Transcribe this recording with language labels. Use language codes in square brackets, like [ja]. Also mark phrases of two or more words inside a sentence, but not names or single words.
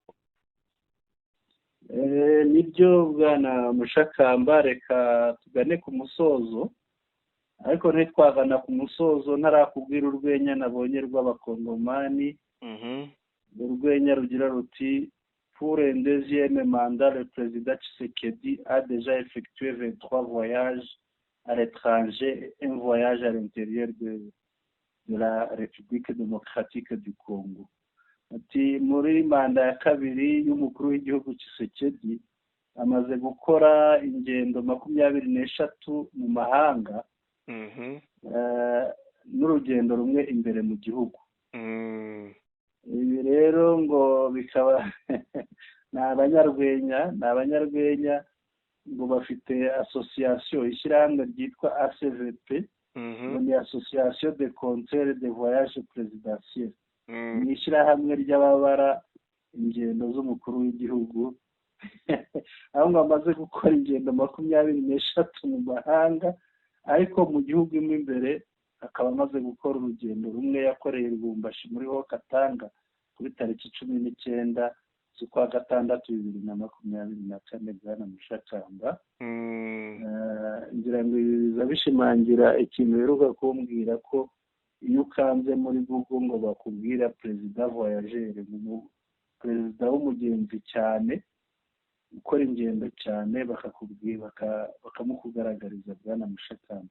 [rw] Nibyo Bwana Mushakamba, reka tugane ku musozo. Ariko ntitwagana ku musozo ntarakubwira urwenya nabonye rw'abakongomani. Urwenya rugira ruti: [fr] pour un deuxième mandat, le président Tshisekedi a déjà effectué 23 voyages à l'étranger, un voyage à l'intérieur de la République démocratique du Congo. [rw] Ati muri manda ya kabiri y'umukuru w'igihugu Tshisekedi amaze gukora ingendo 23 mu mahanga, n'urugendo rumwe imbere mu gihugu. Ibi rero ngo bikaba ni abanyarwenya ngo bafite association, ishyirahamwe ryitwa ACVP, ni [fr] association de conseil de voyage présidentiel. [rw] Ni ishyirahamwe ry'ababara ingendo z'umukuru w'igihugu, aho ngo amaze gukora ingendo 23 mu mahanga, ariko mu gihugu mo imbere akaba amaze gukora urugendo rumwe yakoreye Lubumbashi muri ho Katanga kuri tariki 19 z'ukwa gatandatu 2024. Bwana Mushakamba, ngira ngo biza bishimangira ikintu biruka kumbwira ko iyo ukanze muri Google ngo bakubwira perezida voyageur, perezida w'umugenzi cyane, ukora ingendo cyane, bakamukugaragariza Bwana Mushakamba.